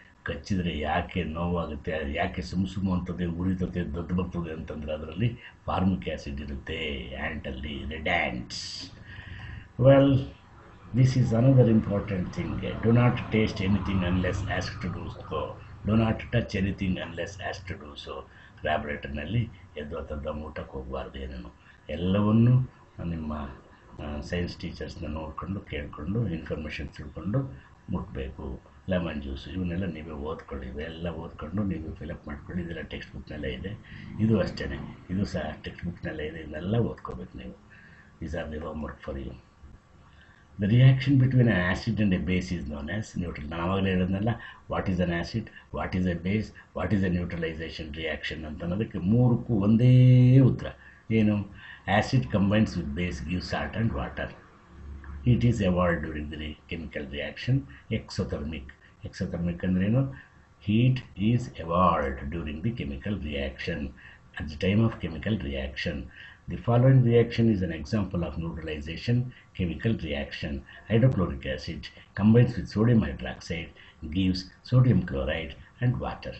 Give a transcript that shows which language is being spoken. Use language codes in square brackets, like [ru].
[kn] ಕಚ್ಚಿದರೆ ಯಾಕೆ ನೋವಾಗುತ್ತೆ, ಅದು ಯಾಕೆ ಸುಮ್ಮ ಅಂತದೆ ಉರಿತದೆ ದೊಡ್ಡ ಬರ್ತದೆ ಅಂತಂದರೆ ಅದರಲ್ಲಿ ಫಾರ್ಮಿಕ್ ಆ್ಯಸಿಡ್ ಇರುತ್ತೆ, ಆ್ಯಂಟಲ್ಲಿ red ants. [en] Well, this is another important thing. Do not taste anything unless asked to do so. Do not touch anything unless asked to do so. [kn] ಲ್ಯಾಬ್ರೇಟರಿನಲ್ಲಿ ಎದ್ದು ಊಟಕ್ಕೆ ಹೋಗಬಾರ್ದು. ಏನೇನು ಎಲ್ಲವನ್ನೂ ನಿಮ್ಮ ಸೈನ್ಸ್ ಟೀಚರ್ಸ್ನ ನೋಡಿಕೊಂಡು ಕೇಳಿಕೊಂಡು ಇನ್ಫಾರ್ಮೇಷನ್ ತಿಳ್ಕೊಂಡು ಮುಟ್ಟಬೇಕು. ಲೆಮನ್ ಜ್ಯೂಸು ಇವನ್ನೆಲ್ಲ ನೀವೇ ಓದ್ಕೊಳ್ಳಿ, ಇವೆಲ್ಲ ಓದ್ಕೊಂಡು ನೀವು ಫಿಲಪ್ ಮಾಡ್ಕೊಳ್ಳಿ. ಇದೆಲ್ಲ ಟೆಕ್ಸ್ಟ್ ಬುಕ್ನಲ್ಲೇ ಇದೆ, ಇದು ಅಷ್ಟೇ, ಇದು ಸಹ ಟೆಕ್ಸ್ಟ್ ಬುಕ್ನಲ್ಲೇ ಇದೆ. ಇದನ್ನೆಲ್ಲ ಓದ್ಕೋಬೇಕು ನೀವು. [en] These are the homework for you. The reaction between an acid and a base is known as neutral. [kn] ನಾನು ಆವಾಗಲೇ ಹೇಳಿದ್ನಲ್ಲ, [en] what is an acid, what is a base, what is a neutralisation reaction [kn] ಅಂತ ಅನ್ನೋದಕ್ಕೆ ಮೂರಕ್ಕೂ ಒಂದೇ ಉತ್ತರ. ಏನು? [en] Acid combines with base give salt and water. It is evolved during the chemical reaction. [kn] Exothermic. Exothermic ಅಂದ್ರೇನು? [en] Heat is evolved during the chemical reaction. At the time of chemical reaction, the following reaction is an example of neutralization chemical reaction. Hydrochloric acid combines with sodium hydroxide, gives sodium chloride and water.